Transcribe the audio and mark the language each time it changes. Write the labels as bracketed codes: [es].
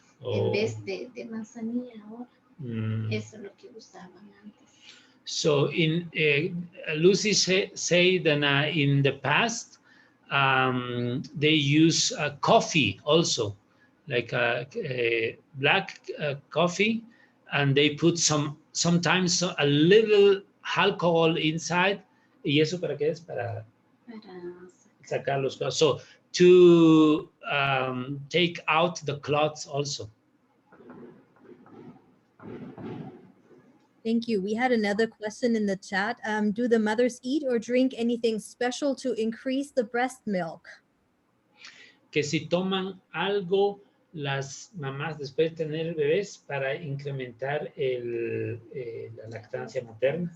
[es] En vez de manzanilla ahora. Eso es lo que usaban antes. [en] So in Lucy say that in the past they use coffee also, like black coffee, and they put sometimes a little alcohol inside. [es] ¿Y eso para qué es? Para sacar los clots. [en] So to take out the clots also. Thank you. We had another question in the chat. Do the mothers eat or drink anything special to increase the breast milk? [es] Que si toman algo las mamás después de tener bebés para incrementar la lactancia materna.